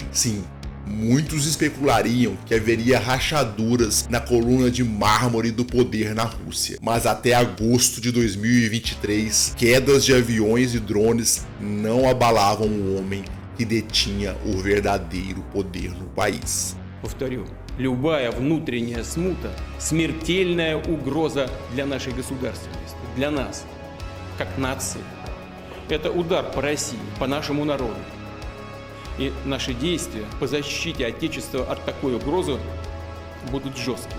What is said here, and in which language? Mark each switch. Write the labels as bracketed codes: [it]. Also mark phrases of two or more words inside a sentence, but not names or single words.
[pt] Sim, muitos especulariam que haveria rachaduras na coluna de mármore do poder na Rússia. Mas até agosto de 2023, quedas de aviões e drones não abalavam o homem que detinha o verdadeiro poder no país. [ru] Повторю, любая внутренняя смута – смертельная угроза для нашей государственности, для нас, как нации. Это удар по России, по нашему народу. И наши действия по защите Отечества от такой угрозы будут жесткими.